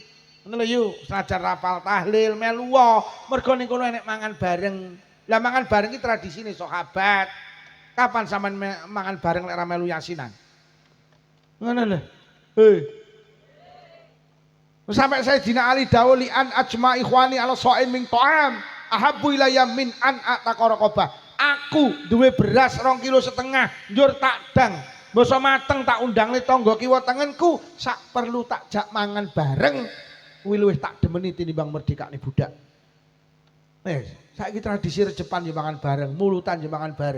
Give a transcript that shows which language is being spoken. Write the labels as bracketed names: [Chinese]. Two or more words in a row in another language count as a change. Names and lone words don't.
[Javanese] Ngono lho yuk, senajan rapal tahlil melu wae. Mergo ning kono enek mangan bareng. Lah mangan bareng ki tradisine sahabat. Kapan sampean mangan bareng lek ora melu yasinan? Ngono lho. Sampai Sayyidina Ali dawuh [Arabic] لأن أجمع إخواني على صاع من طعام أحب إلي من أن أعتق رقبة. [Javanese] Aku duwe beras 2,5 kilo njur tak dang. Basa mateng tak undangne tangga kiwa tengenku sak perlu tak jak mangan bareng. Kuwi luwih tak demeni tinimbang merdekane budak. Saiki tradisi rejepan yo mangan bareng, mulutan yo mangan bareng.